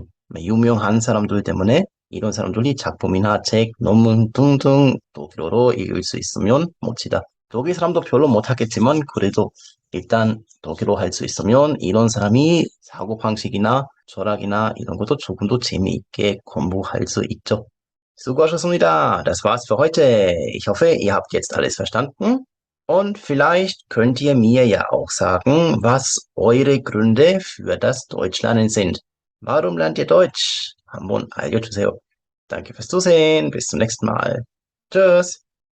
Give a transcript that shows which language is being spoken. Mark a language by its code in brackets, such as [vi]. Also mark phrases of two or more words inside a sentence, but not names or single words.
[ko] 유명한 사람들 때문에 이런 사람들이 작품이나 책, 논문 등등 독일어로 읽을 수 있으면 멋지다. 독일 사람도 별로 못하겠지만 그래도 일단 독일어 할 수 있으면 이런 사람이 사고 방식이나 철학이나 이런 것도 조금 더 재미있게 공부할 수 있죠. [de] Sugoshasumida, das war's für heute. Ich hoffe, ihr habt jetzt alles verstanden. Und vielleicht könnt ihr mir ja auch sagen, was eure Gründe für das Deutschlernen sind. Warum lernt ihr Deutsch? [ko] 한번 알려주세요. [de] Danke fürs Zusehen. Bis zum nächsten Mal. Tschüss.